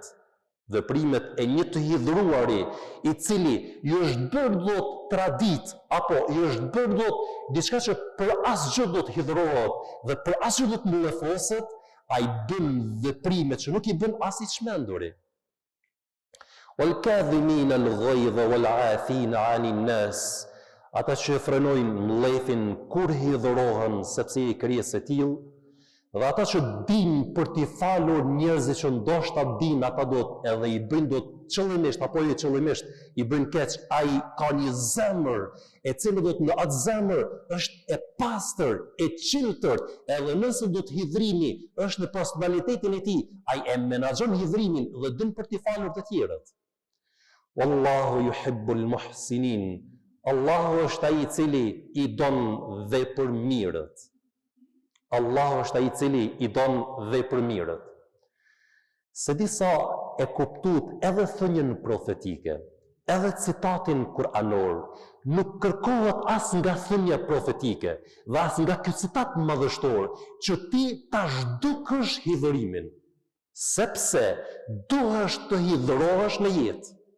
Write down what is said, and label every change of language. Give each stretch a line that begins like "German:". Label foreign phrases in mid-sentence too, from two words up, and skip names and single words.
Albanian: Veprimet e një të hidhruari i cili ju është bërë do të tradit, apo ju është bërë do të diçka që për asgjë do të hidhrohet dhe për asgjë do të mlefoset, ai bën veprime që nuk i bën as i çmenduri.
Arabic: وَالْكَاظِمِينَ الْغَيْظَ وَالْعَافِينَ عَنِ النَّاسِ,
Albanian: ata që e frenojnë mlethin kur hidhrohen sepse i krijesë e tillë, dhe ata që dinë për t'i falur njerëzit që ndoshta dinë ata do të edhe i bëjnë do të qëllimisht apo jo qëllimisht i bëjnë keq, ai ka një zemër e cila do të në atë zemër është e pastër, e çiltër, edhe nëse do të hidhrimi është në personalitetin e tij, ai e menaxhon hidhrimin dhe din për t'i falur të tjerët.
Arabic: والله يحب المحسنين.
Albanian: Allahu është ai i cili i don vepërmirët. Allahu është ai i cili i don vepërmirët. Se disa e kuptuat edhe thënien profetike, edhe citatin kuranor, nuk kërkohet as nga thënia profetike dhe as nga ky citat madhështor që ti ta zhdukësh hidhrimin, sepse duhesh të hidhrohesh në jetë.